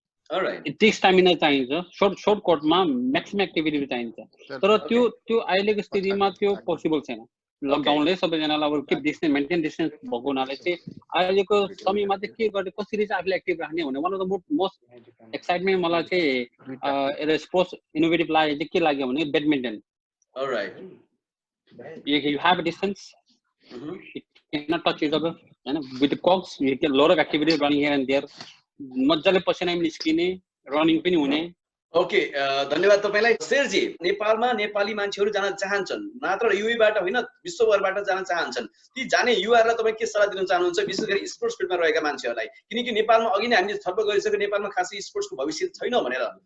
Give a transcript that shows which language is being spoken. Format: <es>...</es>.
<en>alright, it takes stamina</en> <ne>चाहिन्छ, short कोर्टमा maximum activity चाहिन्छ, तर त्यो अहिलेको स्थितिमा त्यो पोसिबल छैन। लकडाउनले सबैजनालाई अब के डिस्टेन्स मेन्टेन डिस्टेन्स भएको हुनाले चाहिँ अहिलेको समयमा चाहिँ के गर्ने, कसरी चाहिँ आफूले एक्टिभ राख्ने भने</ne> <en>one of the most excitement</en> <ne>मलाई चाहिँ एउटा स्पोर्ट्स इनोभेटिभ लाग्यो चाहिँ के लाग्यो भने badminton. All right,</ne> <en>you have a distance, cannot touch each other. With the cogs, you get a lot of activities running here and there.</en> <ne>मजाले पसिना पनि निस्किने, रनिङ पनि हुने. ओके, धन्यवाद तपाईलाई। शेरजी, नेपालमा नेपाली मान्छेहरू जान चाहन्छन्, मात्र युएबाट होइन विश्वभरबाट जान चाहन्छन्। ती जाने युवाहरूलाई तपाईँ के सल्लाह दिन चाहनुहुन्छ, विशेष गरी स्पोर्ट्स फिल्डमा रहेका मान्छेहरूलाई? किनकि नेपालमा अघि नै हामीले छलफल गरिसक्यो, नेपालमा खासै स्पोर्ट्सको भविष्य छैन भनेर।</ne>